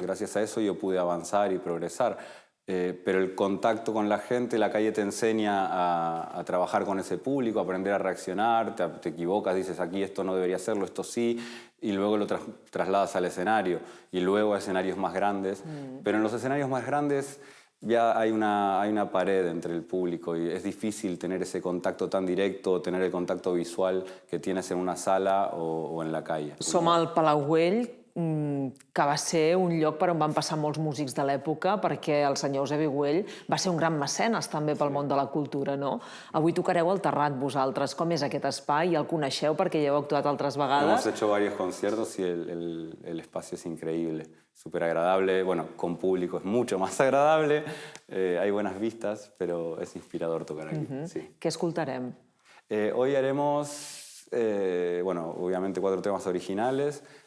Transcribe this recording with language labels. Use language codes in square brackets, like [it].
[es] Gracias a eso yo pude avanzar y progresar. Pero el contacto con la gente, la calle te enseña a trabajar con ese público, a aprender a reaccionar, te equivocas, dices aquí esto no debería hacerlo, esto sí, y luego lo trasladas al escenario, y luego a escenarios más grandes. Pero en los escenarios más grandes ya hay una pared entre el público y es difícil tener ese contacto tan directo, tener el contacto visual que tienes en una sala o en la calle. [ca] Som al Palau Güell, que va ser un lloc per on van passar molts músics de l'època, perquè el senyor Eusebi Güell va ser un gran mecenes també pel món de la cultura, no? Avui tocareu al Terrat, vosaltres. Com és aquest espai? Ja el coneixeu perquè ja heu actuat altres vegades? [es] Hemos hecho varios conciertos y el espacio es increíble, súper agradable. Bueno, con público es mucho más agradable, hay buenas vistas, pero es inspirador tocar aquí. Sí. [ca] Què escoltarem? [es] Hoy haremos, bueno, obviamente 4 temas originales.